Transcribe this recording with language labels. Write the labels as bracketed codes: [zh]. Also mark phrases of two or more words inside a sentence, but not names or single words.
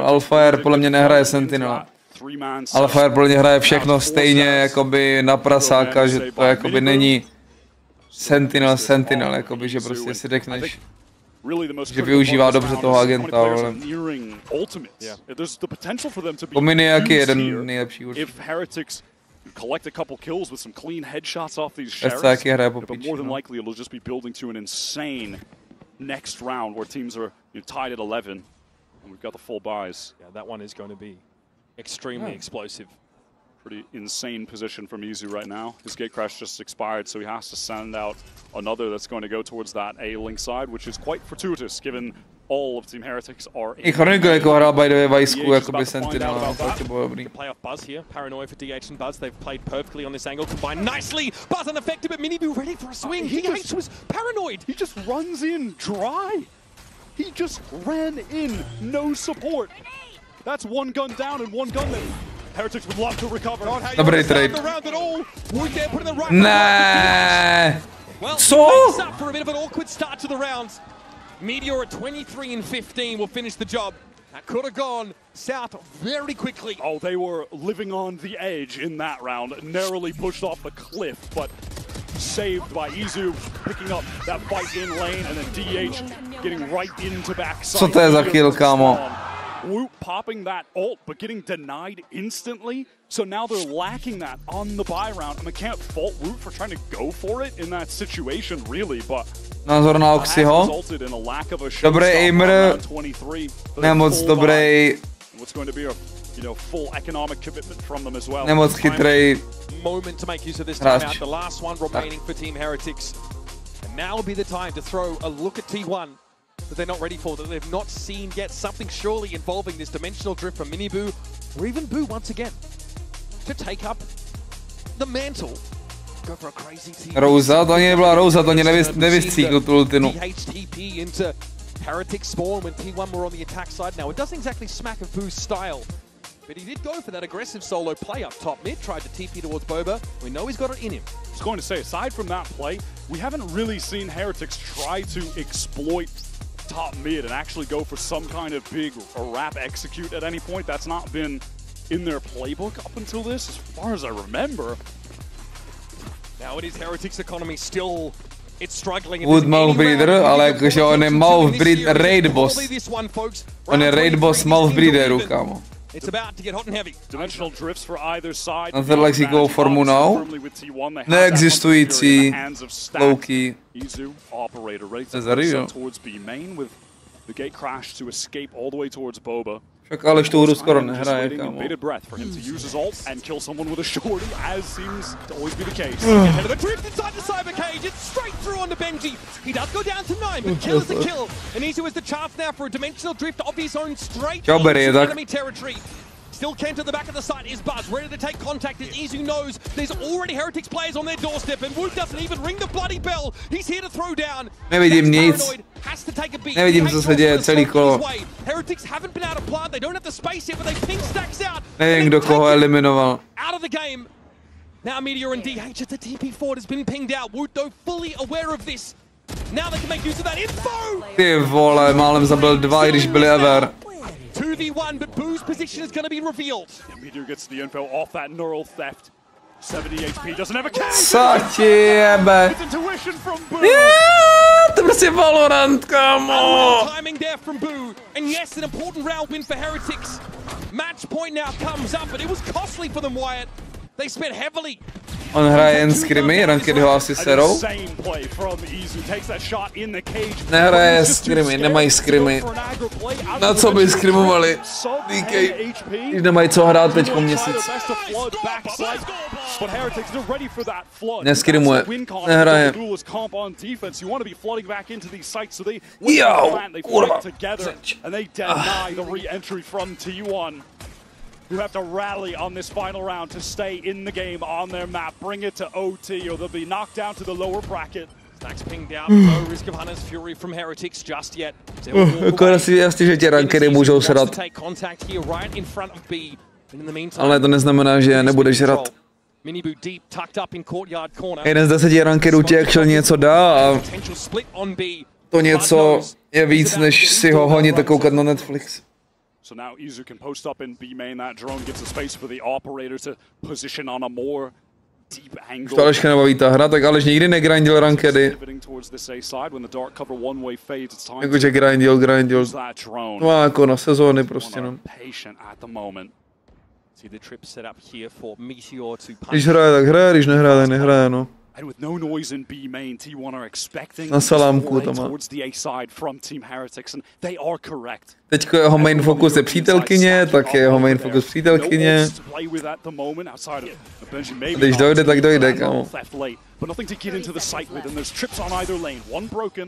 [cs] Alphaer podle mě nehraje Sentinela. Alphaer podle mě hraje všechno stejně, jakoby na prasáka, že to jakoby není Sentinel, jakoby, že prostě si řekneš, že využívá dobře toho agenta, ale... Pominy jaký jeden nejlepší určitě. [en] Collect a couple kills with some clean headshots off these sheriffs, but more than likely it'll just be building to an insane next round where teams are tied at 11. And we've got the full buys. Yeah, that one is going to be extremely explosive. Pretty insane position from Izu right now. His gate crash just expired, so he has to send out another that's going to go towards that A-link side, which is quite fortuitous given all of Team Heretics are in. [cs] HERNÍ jako hrál [en] by the way [cs] Vyzku jakoby Sentinela, to bylo dobrý. [en] Play off Buzz here, paranoia for DH and Buzz. They've played perfectly on this angle, combined nicely. Buzz unaffected, but MIBR ready for a swing. DH was paranoid. He just runs in dry. He just ran in, no support. That's one gun down and one gun that Heretics would love to recover. [cs] Dobrý trade. Ne. Co? [en] For a bit of an awkward start to the rounds. MIBR at 23 and 15 will finish the job. That could have gone south very quickly. Oh, they were living on the edge in that round, narrowly pushed off the cliff, but saved by Izu picking up that fight in lane, and then DH getting right into backside. [cs] Co to je za kill, kámo? [en] Woot popping that ult, but getting denied instantly. So now they're lacking that on the buy round. I mean, can't fault Woot for trying to go for it in that situation, really, but [cs] názor na Oxyho. Dobrý aimer, nemoc dobrý, nemoc chytrý hráč. [en] That they're not ready for, that they've not seen yet, something surely involving this dimensional drift from MiniBoo, or even Boo once again, to take up the mantle. Go for a crazy team. [cs] Rouza, to ani nebyla Rouza, to ani nevystříkl tu ultinu. [en] DHTP into Heretic spawn when T1 were on the attack side. Now, it doesn't exactly smack of Boo's style, but he did go for that aggressive solo play up top mid, tried to TP towards Boba. We know he's got it in him. I was going to say, aside from that play, we haven't really seen Heretics try to exploit top mid and actually go for some kind of big wrap execute at any point. That's not been in their playbook up until this, as far as I remember. Now it is Heretics economy still. It's struggling. Wood mouth breeder, [cs] ale jakože on je [en] mouth breeder raid boss. [cs] On je [en] raid boss mouth breederů, [cs] kámo. [en] It's about to get hot and heavy. Dimensional drifts for either side. [cs] Na tohle lexickou formu now. Neexistující low-key. [en] Izu operator ready to push towards B main with the gate crash to escape all the way towards Boba. [cs] Však ale tu hru skoro nehraje, kámo. [en] Bated breath for him to use his ult and kill someone with a shorty, as seems to always be the case. Ahead of the drift inside the cyber cage, it's straight through onto Benji. He does go down to 9, but kill is a kill. And Izu has the chance now for a dimensional drift of his own straight into enemy territory. Still Kent at the back of the site is Buzz, ready to take contact as Izu knows there's already Heretics players on their doorstep, and Wood doesn't even ring the bloody bell. He's here to throw down. [cs] Nevidím nic. Nevidím, co se děje celý kolo. [en] Heretics haven't been out of plant, they don't have the space yet, but they ping stacks out. [cs] Nevím, kdo koho eliminoval. [en] Out of the game. Now MIBR and DH at the TP forward has been pinged out. Wood though fully aware of this. Now they can make use of that info. [cs] Ty vole, málem zabil 2, když byli ever. [en] 2v1, but Boo's position is going to be revealed. MIBR gets the info off that neural theft. 70 HP, doesn't have a catch. [cs] Co ti jebe? [en] Intuition from Boo. [cs] To prostě Valorant, kámo. [en] Timing there from Boo, and yes, an important round win for Heretics. Match point now comes up, but it was costly for them, Wyatt. They spent heavily. [cs] On hraje jen scrimmy, rankedy ho asi serou. Nehraje scrimmy, nemají scrimmy. Na co by scrimovali? DK, když nemají co hrát teďko měsíc. Neskrimuje, nehraje. Jo, kurva. [en] Who have to rally on this final round to stay in the game on their map, bring it to OT, or they'll be knocked down to the lower bracket. Stacks pinged out, no risk of Hunter's Fury from Heretics just yet. [cs] Akorát si jasný, že tě rankedy můžou srat. Ale to neznamená, že nebudeš hrát. Jeden z 10 rankedů ti actually něco dá a to něco je víc, než si ho honit a koukat na Netflix. [en] So now Izu can post up in B main. That drone gives a space for the operator to position on a more deep angle. [cs] Už to Aleška nebaví ta hra, tak Aleš nikdy negrindil rankedy. Jakože grindil. No jako na sezóny prostě, no. Když hraje, tak hraje, když nehraje, tak nehraje, no. [en] And with no noise in B main, T1 are expecting [cs] Na salámku to má. [en] towards the A side from Team Heretics, and they are correct. [cs] Teďko jeho [en] main focus [cs] je přítelkyně, tak je jeho [en] main focus [cs] přítelkyně. Když dojde, tak dojde, kámo. [en] But nothing to get into the site with, and there's trips on either lane. One broken.